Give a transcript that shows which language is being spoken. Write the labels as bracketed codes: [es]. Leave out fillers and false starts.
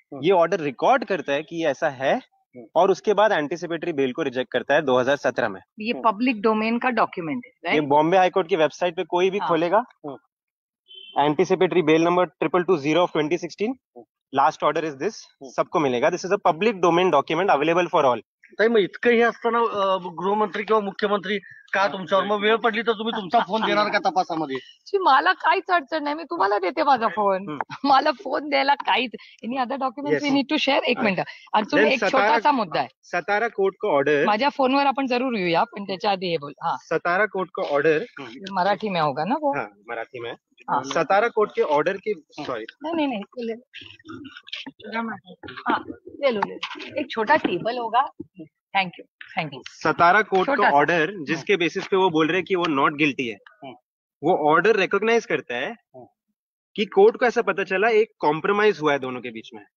[hi] ये order record करता है कि ये ऐसा है और उसके बाद एंटीसिपेटरी बेल को रिजेक्ट करता है 2017 में. ये पब्लिक डोमेन का डॉक्यूमेंट है, [en] right? [hi] बॉम्बे हाईकोर्ट की वेबसाइट पे कोई भी हाँ. खोलेगा. [en] Anticipatory bail number 2220 of 2016. Last order is this. [hi] सबको मिलेगा. [en] This is a public domain document available for all. [mr] ताई, मग इतकं हे असताना गृहमंत्री किंवा मुख्यमंत्री का तुमच्यावर, मग वेळ पडली तर तुम्ही तुमचा फोन देणार का तपासामध्ये? मला काहीच अडचण नाही, मी तुम्हाला देते माझा फोन. मला फोन द्यायला काहीच. [en] Any other document we need to share. [mr] एक मिनिट अजून एक छोटासा मुद्दा आहे. [hi] सतारा कोर्ट का ऑर्डर, [mr] माझ्या फोनवर आपण जरूर येऊया, पण त्याच्या आधी हे बोल. हाँ, [hi] सतारा कोर्ट का ऑर्डर मराठी में होगा ना वो? हाँ मराठी में. हाँ। सतारा कोर्ट के ऑर्डर की सॉरी नहीं नहीं नहीं ले हाँ ले लो एक छोटा टेबल होगा। Thank you. सतारा कोर्ट छोटा का सा। ऑर्डर जिसके बेसिस पे वो बोल रहे हैं कि वो नॉट गिल्टी है, वो ऑर्डर रिकॉग्नाइज करता है कि कोर्ट को ऐसा पता चला एक कॉम्प्रोमाइज हुआ है दोनों के बीच में।